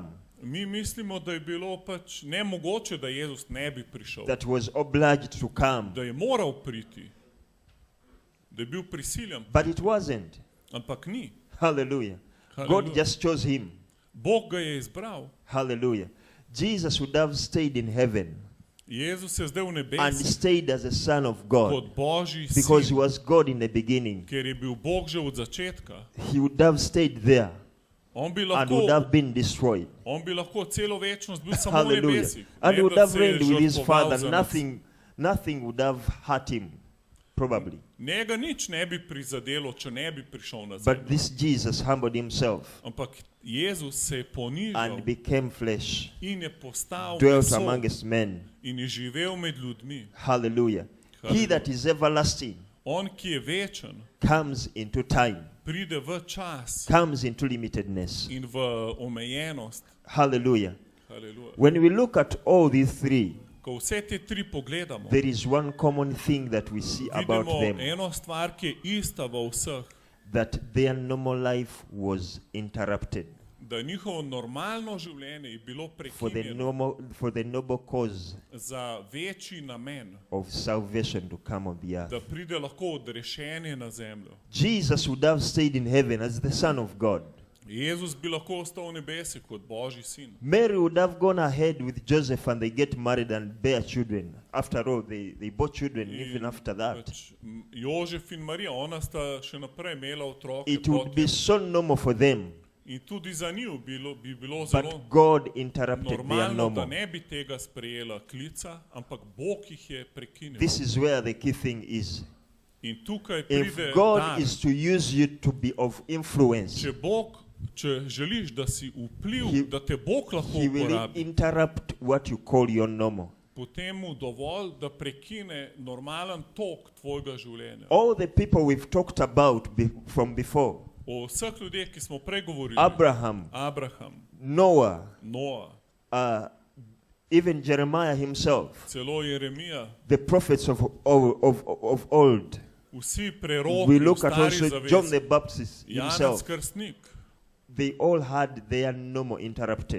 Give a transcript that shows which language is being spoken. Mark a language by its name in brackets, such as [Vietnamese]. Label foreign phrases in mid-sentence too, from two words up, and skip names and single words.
[Slovenian] Mi mislimo, da je bilo pač nemogoče, da Jezus ne bi prišel. [English] That was obliged to come. [Slovenian] Da je moral priti. Da je bil prisiljen. [English] But it wasn't. [Slovenian] Ampak ni. [English] Hallelujah. God Hallelujah. just chose him. [Slovenian] Bog ga je izbral. [English] Hallelujah. Jesus would have stayed in heaven [Slovenian] Jezus je zdaj v [English] and [Slovenian] nebesih [English] stayed as a son of God [Slovenian] kot Božji [English] because he [Slovenian] sin, [English] was God in the beginning. [Slovenian] ker je bil Bog že od začetka. [English] He would have stayed there [Slovenian] On bi [English] and [Slovenian] lahko, [English] would have been destroyed. [Slovenian] celo večnost bil samo v [English] Hallelujah. [Slovenian] nebesih. [English] And he [Slovenian] Ne, [English] would [Slovenian] da [English] have [Slovenian] se je [English] reigned with his [Slovenian] žrtvoval [English] father. [Slovenian] za nas. [English] Nothing would have hurt him, probably. [Slovenian] Njega nič ne bi prizadelo, če ne bi prišel na [English] But [Slovenian] zemljo. [English] this Jesus humbled himself [Slovenian] Ampak Jezus se je ponižal [English] and became flesh, [Slovenian] in je postal [English] dwelt [Slovenian] meso [English] among us men. [Slovenian] in je živel med ljudmi. [English] Hallelujah. He Hallelujah. that is everlasting [Slovenian] On, ki je večen, [English] comes into time, [Slovenian] pride v čas [English] comes into limitedness. [Slovenian] in v omejenost. [English] Hallelujah. [Slovenian] Haleluja. [English] When we look at all these three, [Slovenian] Ko vse te tri pogledamo, [English] there is one common thing that we see about [Slovenian] vidimo [English] them, [Slovenian] eno stvar, ki je ista v vseh, [English] that their normal life was interrupted [Slovenian] da njihovo normalno življenje je bilo [English] for [Slovenian] prekinjeno [English] the noble cause [Slovenian] za večji namen, [English] of salvation to come on the [Slovenian] da [English] earth. [Slovenian] pride lahko odrešenje na zemljo. [English] Jesus would have stayed in heaven as the Son of God. [Slovenian] Jezus bi lahko ostal v nebesi kot Božji sin. [English] Mary would have gone ahead with Joseph and they get married and bear children. After all, they bore children even after that. [Slovenian] Pač, Jožef in Marija, ona sta še naprej imela otroke. [English] It would be [Slovenian] potem. [English] so normal for them, [Slovenian] In tudi za njiju bi bilo zelo [English] but God interrupted their [Slovenian] normalno, da [English] normal. [Slovenian] ne bi tega sprejela klica, ampak Bog jih je prekinil. [English] This is where the key thing is. [Slovenian] In tukaj [English] If [Slovenian] pride [English] God [Slovenian] dar. [English] is to use you to be of influence, [Slovenian] Če želiš, da si vpliv, [English] He- [Slovenian] da te Bog lahko [English] He will [Slovenian] uporabi, [English] interrupt what you call your normal. [Slovenian] potem mu dovolj, da prekine normalen tok tvojega življenja. [English] All the people we've talked about from before, [Slovenian] O vseh ljudeh, ki smo prej govorili, [English] Abraham, [Slovenian] Abraham, [English] Noah, [Slovenian] Noa, [English] even Jeremiah himself, [Slovenian] celo Jeremija, [English] the prophets of old. [Slovenian] vsi preroki [English] We [Slovenian] v [English] look at [Slovenian] stari [English] also John the [Slovenian] zavezi, [English] Baptist [Slovenian] Janez [English] himself. [Slovenian] Krstnik, [English] They all had their normal interrupted.